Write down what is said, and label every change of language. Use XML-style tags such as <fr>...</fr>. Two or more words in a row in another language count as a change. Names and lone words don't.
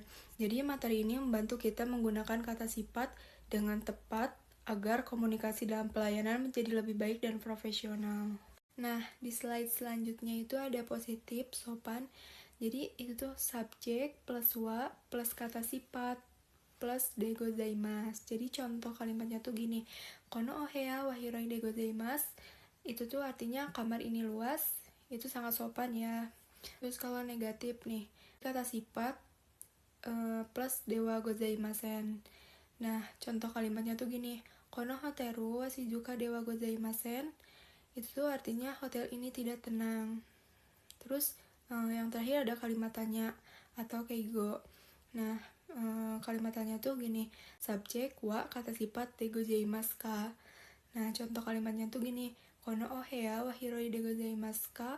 <id>Jadi, materi ini membantu kita menggunakan kata sifat dengan tepat agar komunikasi dalam pelayanan menjadi lebih baik dan profesional. Nah, di slide selanjutnya itu ada positif, sopan. Jadi, itu tuh subjek plus wa plus kata sifat plus</id> <ja>でございます.</ja> <id>Jadi, contoh kalimatnya tuh gini.</id> <ja>この部屋は広いでございます.</ja> <id>Itu tuh artinya kamar ini luas. Itu sangat sopan ya. Terus kalau negatif nih, kata sifat plus</id> <ja>ではございません.</ja> <id>Nah, contoh kalimatnya tuh gini.</id> <ja>このホテルは静かではございません.</ja> <id>Itu tuh artinya hotel ini tidak tenang. Terus yang terakhir ada kalimat tanya atau keigo. Nah, Kalimatnya tuh gini, subjek wa kata sifat</id> <ja>でございますか.</ja> <id>Nah, contoh kalimatnya tuh gini,</id> <ja>この部屋は広いでございますか.</ja>